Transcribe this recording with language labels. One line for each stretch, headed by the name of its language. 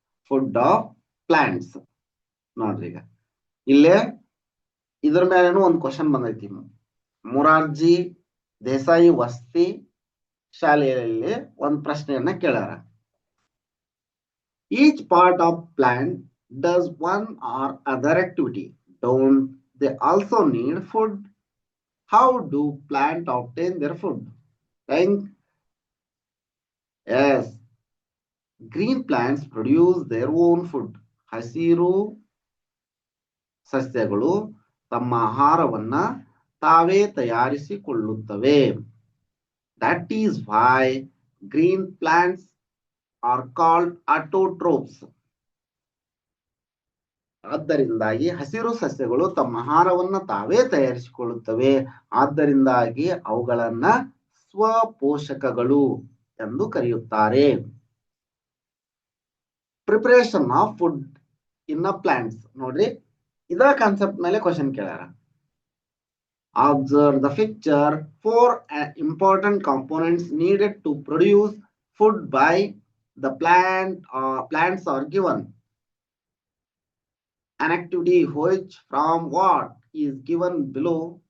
English: Food of plants.
Kannada: ನೋಡ್ರಿ, ಈಗ ಇಲ್ಲೇ ಇದ್ರ ಮೇಲೇನು ಒಂದು ಕ್ವಶನ್ ಬಂದೈತಿ. ಮೊರಾರ್ಜಿ ದೇಸಾಯಿ ವಸತಿ ಶಾಲೆಯಲ್ಲಿ ಒಂದು ಪ್ರಶ್ನೆಯನ್ನ ಕೇಳ್ಯಾರ.
English: Each part of plant does one or other activity. Don't they also need food? How do plants obtain their food? Think. Yes. Green plants produce their own food.
Kannada: ಹಸಿರು ಸಸ್ಯಗಳು ತಮ್ಮ ಆಹಾರವನ್ನ ತಾವೇ ತಯಾರಿಸಿಕೊಳ್ಳುತ್ತವೆ.
English: That is why green plants are called autotrophs.
Kannada: ಆದ್ದರಿಂದಾಗಿ ಹಸಿರು ಸಸ್ಯಗಳು ತಮ್ಮ ಆಹಾರವನ್ನ ತಾವೇ ತಯಾರಿಸಿಕೊಳ್ಳುತ್ತವೆ. ಆದ್ದರಿಂದಾಗಿ ಅವುಗಳನ್ನ ಸ್ವಪೋಷಕಗಳು ಎಂದು ಕರೆಯುತ್ತಾರೆ.
English: Preparation of food in plants.
Kannada: ನೋಡ್ರಿ, ಇದರ ಕಾನ್ಸೆಪ್ಟ್ ಮೇಲೆ question ಕೇಳ್ಯಾರ.
English: Observe the picture. 4 important components needed to produce food by the plants are given. An activity which from what is given below.